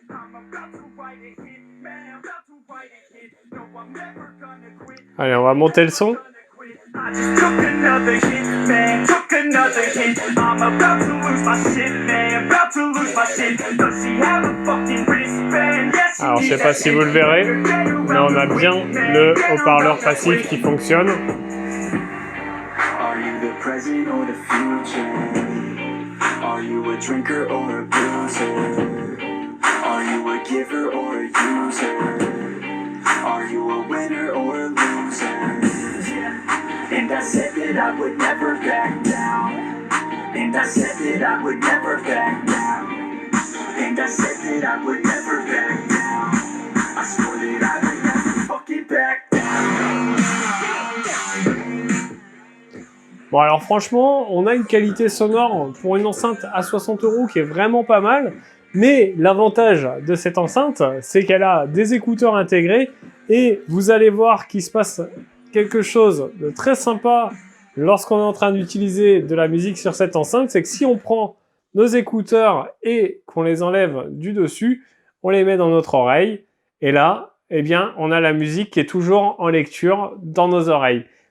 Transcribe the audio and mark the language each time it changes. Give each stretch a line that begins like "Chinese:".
English: I'm about to write a hit, man. About to write a hit. No, I'm never gonna quit.
French: Allez, on va monter le son.
English: I just took another hit, man. Took another hit. I'm about to lose my shit, man. About to lose my shit. Does she have a fucking wristband? Yes.
French: Alors, je sais pas si vous le verrez, mais on a bien le haut-parleur passif qui fonctionne.
English: Present or the future? Are you a drinker or a boozer? Are you a giver or a user? Are you a winner or a loser? Yeah. And I said that I would never back down. And I said that I would never back down. And I said that I would never back down. I swore that I would never fucking back down.
French: Bon alors franchement, on a une qualité sonore pour une enceinte à 60 € qui est vraiment pas mal, mais l'avantage de cette enceinte, c'est qu'elle a des écouteurs intégrés et vous allez voir qu'il se passe quelque chose de très sympa lorsqu'on est en train d'utiliser de la musique sur cette enceinte, c'est que si on prend nos écouteurs et qu'on les enlève du dessus, on les met dans notre oreille et là, eh bien, on a la musique qui est toujours en lecture dans nos oreilles.